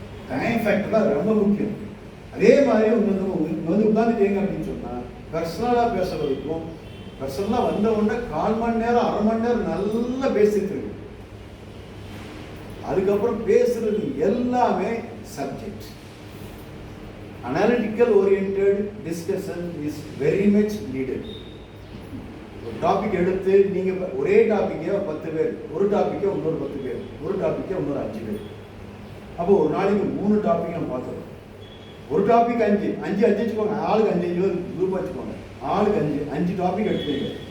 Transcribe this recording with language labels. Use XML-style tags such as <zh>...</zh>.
<ta>Time factor ரொம்ப முக்கியம். அதே மாதிரி வந்து உட்காந்துட்டீங்க அப்படின்னு சொன்னா பர்சனலா பேசுறதுக்கும் பர்சனலா வந்த உடனே 1/4 மணி நேரம் 1/2 மணி நேரம் நல்லா பேசிட்டு இருக்கு. அதுக்கப்புறம் பேசுறது எல்லாமே subject.</ta> <en>Analytical oriented discussion is very much needed.</en> <ta>ஒரு டாபிக் எடுத்து நீங்க ஒரே டாபிக்கே 10 பேர், ஒரு டாபிக்கே இன்னொரு 10 பேர், ஒரு டாபிக்கே இன்னொரு 5 பேர். அப்போ ஒரு நாளைக்கு 3 டாபிக் நம்ம பார்த்துறோம். ஒரு டாபிக் 5 வச்சுக்கோங்க. ஆளுக்கு 5 குரூப் வச்சுக்கோங்க. ஆளுக்கு 5 டாபிக் எடுத்துக்கோங்க.</ta>